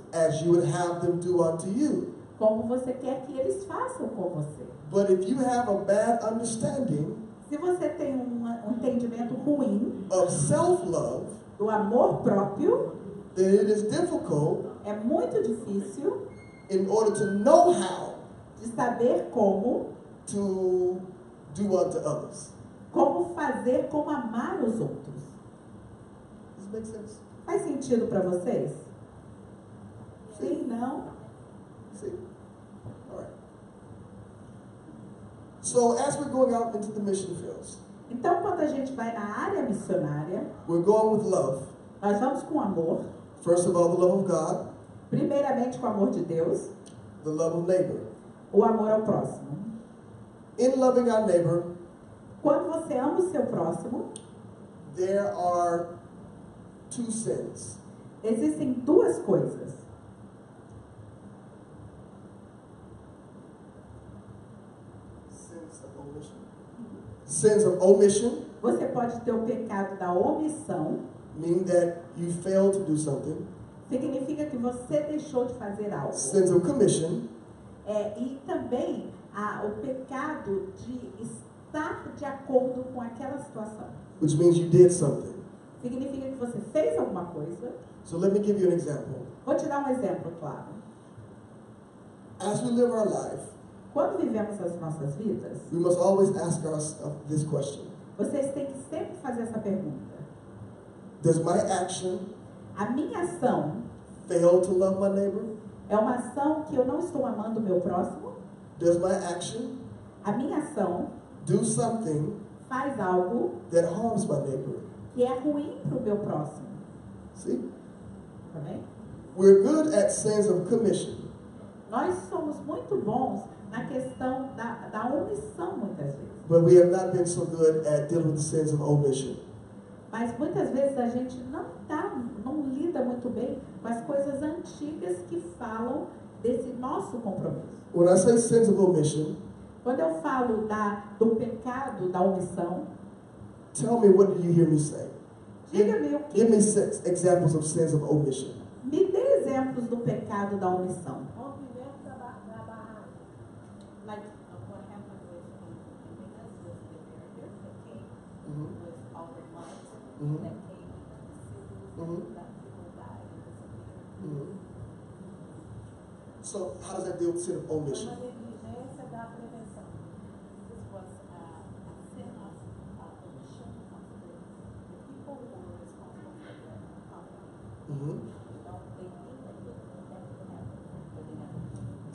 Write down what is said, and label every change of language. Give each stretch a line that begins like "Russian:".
English: as you would have them do unto you.
Portuguese: como você quer que eles façam com você.
English: But if you have a bad understanding
Portuguese: Se você tem um entendimento ruim
English: of self-love,
Portuguese: do amor próprio,
English: then it is difficult
Portuguese: é muito difícil
English: in order to know how
Portuguese: de saber como
English: do unto others.
Portuguese: Como fazer, como amar os outros.
English: Does it make sense?
Portuguese: Faz sentido para vocês? Sim, não?
English: See? All right. So as we're going out into the mission fields,
Portuguese: Então, quando a gente vai na área missionária,
English: we're going with love.
Portuguese: nós vamos com amor.
English: First of all, the love of God,
Portuguese: Primeiramente com o amor de Deus,
English: the love of neighbor.
Portuguese: o amor ao próximo.
English: In loving our neighbor,
Portuguese: Quando você ama o seu próximo,
English: there are two sins.
Portuguese: existem duas coisas.
English: Sins of omission. Sins of omission,
Portuguese: Você pode ter o pecado da omissão,
English: meaning that you failed to do something.
Portuguese: significa que você deixou de fazer algo.
English: Sins of commission,
Portuguese: E também o pecado de estar de acordo com aquela situação.
English: which means you did something.
Portuguese: Significa que você fez alguma coisa.
English: So let me give you an example.
Portuguese: Vou te dar um exemplo claro.
English: As we live our life,
Portuguese: Quando vivemos as nossas vidas,
English: we must always ask ourselves this question.
Portuguese: vocês têm que sempre fazer essa pergunta.
English: Does my action
Portuguese: A minha ação
English: fail to love my neighbor?
Portuguese: é uma ação que eu não estou amando o meu próximo?
English: Does my action
Portuguese: A minha ação
English: do something
Portuguese: faz algo
English: that harms my neighbor?
Portuguese: que é ruim para o meu próximo?
English: See?
Portuguese: Tá bem?
English: We're good at sins of commission.
Portuguese: Nós somos muito bons na questão da omissão, muitas vezes.
English: But we have not been so good at dealing with the sins of omission.
Portuguese: Mas muitas vezes a gente não lida muito bem com as coisas antigas que falam desse nosso compromisso.
English: When I say sins of omission,
Portuguese: Quando eu falo do pecado da omissão,
English: tell me, what do you hear me say?
Portuguese: diga-me o
English: Give
Portuguese: que.
English: me 6 examples of sins of omission.
Portuguese: Me dê exemplos do pecado da omissão. Rompimento da barraca.
English: like what happened with Indigenous was the barrier that came was overnight. That came in the cities that people died and disappeared. So how does that deal with sin of omission?
Portuguese: Uma negligência da prevenção.
English: This was a sin of omission of the people who were responsible for their company. They knew that it would happen, but they never did.